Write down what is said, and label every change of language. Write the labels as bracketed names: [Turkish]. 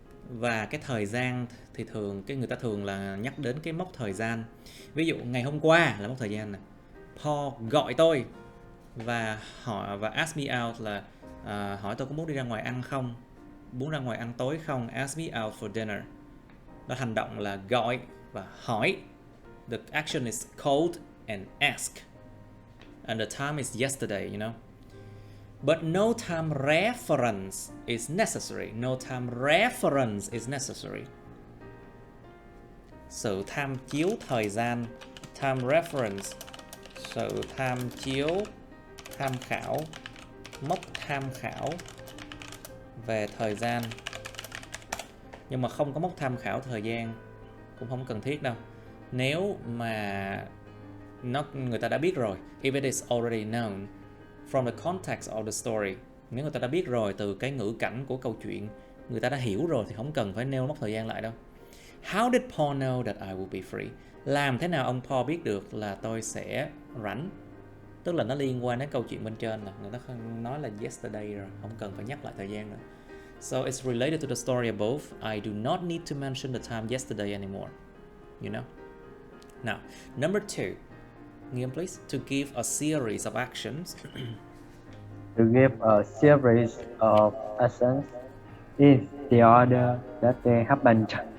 [Vietnamese] Và cái thời gian thì người ta thường là nhắc đến cái mốc thời gian. Ví dụ ngày hôm qua là mốc thời gian này. Paul gọi tôi và [English] ask me out [Vietnamese] là hỏi tôi có muốn đi ra ngoài ăn không, muốn ra ngoài ăn tối không, [English] ask me out for dinner. [Vietnamese] Đó, hành động là gọi và hỏi. [English] The action is called and ask, and the time is yesterday, you know. But no time reference is necessary. No time reference is necessary. [Vietnamese] Sự tham chiếu thời gian, [English] time reference, [Vietnamese] sự tham chiếu, tham khảo, mốc tham khảo về thời gian. Nhưng mà không có mốc tham khảo thời gian cũng không cần thiết đâu. Nếu mà người ta đã biết rồi, [English] if it is already known from the context of the story, [Vietnamese] nếu người ta đã biết rồi từ cái ngữ cảnh của câu chuyện, người ta đã hiểu rồi thì không cần phải nêu mốc thời gian lại đâu. [English] How did Paul know that I will be free? [Vietnamese] Làm thế nào ông Paul biết được là tôi sẽ rảnh? Tức là nó liên quan đến câu chuyện bên trên, là người ta nói là yesterday rồi, không cần phải nhắc lại thời gian nữa. [English] So it's related to the story above. I do not need to mention the time yesterday anymore. You know? Now, number 2. Nghiêm, please. To give a series of actions. To give a series of actions in the order that they happened.